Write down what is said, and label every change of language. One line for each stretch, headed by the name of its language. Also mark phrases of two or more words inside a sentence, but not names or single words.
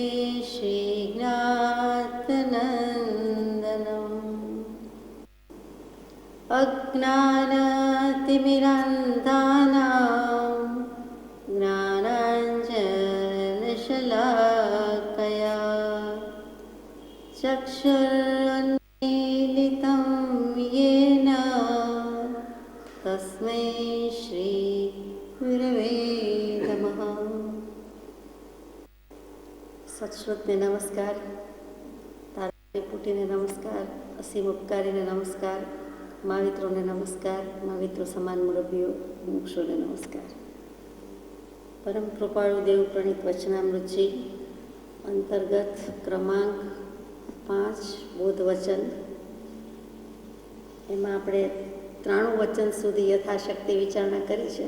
Sanskrit: श्रीनाथनन्दनम् अज्ञानतिमिरान्धानां ज्ञानाञ्जनशलाकया चक्षुरुन्मीलितं येन तस्मै श्रीगुरवे नमः।
Gujarati: સત્શ્રુતને નમસ્કાર, તારાપુટીને નમસ્કાર, અસીમ ઉપકારીને નમસ્કાર, મહાવિત્રોને નમસ્કાર, महाविત્રો સમાન મુરબ્બીઓ મુક્ષોને નમસ્કાર। પરમ કૃપાળુ દેવ પ્રણીત વચનામૃતજી અંતર્ગત ક્રમાંક 5 બોધ વચન, એમાં આપણે 93 વચન સુધી યથાશક્તિ વિચારણા કરી છે।